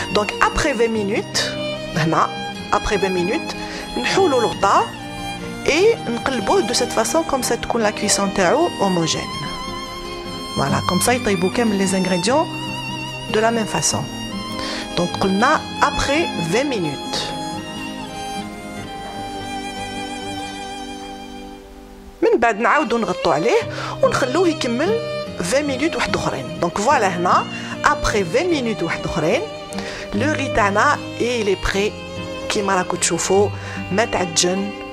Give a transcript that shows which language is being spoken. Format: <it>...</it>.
<fr>Donc après 20 minutes, هنا après 20 minutes,</fr> <ar>نحولو الغطاء</ar> <fr>et نقلبوه de cette façon comme ça تكون la cuisson تاعو homogène. Voilà, comme ça</fr> <ar>يطيبوا كامل</ar> <fr>les ingrédients de la même façon. Donc قلنا après 20 minutes.</fr> <ar>من بعد نعاودو نغطو عليه ونخلوه يكمل</ar> <fr>20 minutes</fr> <ar>واحد اخرين.</ar> <fr>Donc voilà هنا après 20 minutes</fr> <ar>واحد اخرين</ar> <fr>le riz تاعنا il est prêt</fr> <ar>كيما راكم تشوفوا ما تعجن.</ar>